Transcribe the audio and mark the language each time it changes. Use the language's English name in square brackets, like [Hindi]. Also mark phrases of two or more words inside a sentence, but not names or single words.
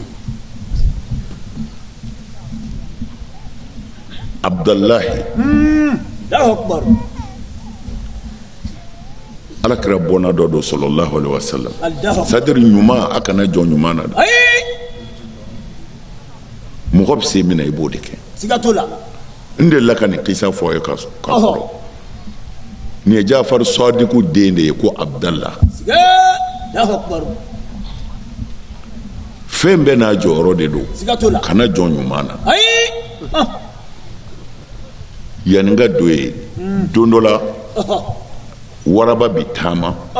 [Bambara] Abdullahi Ala kira bɔnna dɔ don [Arabic] صلى الله عليه وسلم [French] c'est-à-dire [Bambara] ɲuman a kana jɔn ɲuman na mɔgɔ bɛ se min na i b'o de kɛ n delila ka nin kisa fɔ a ye ka kɔrɔ nin ye Jafar Sadiku den de ye ko Abdallah fɛn bɛɛ n'a jɔyɔrɔ de don kana jɔn ɲuman na yanni n ka don ye don dɔ la waraba bi taama